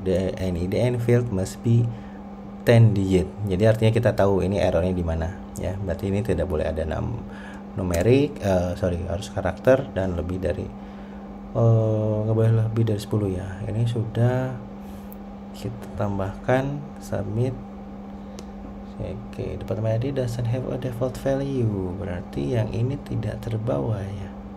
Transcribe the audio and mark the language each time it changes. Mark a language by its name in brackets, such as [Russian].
[English] The NIDN field must be 10 digit. [Indonesian] Jadi artinya kita tahu ini errornya di mana ya. Berarti ini tidak boleh ada numerik, harus karakter dan lebih dari nggak boleh lebih dari 10 ya. Ini sudah kita tambahkan submit. [English] Oke, department ID doesn't have a default value. [Indonesian] Berarti yang ini tidak terbawa ya.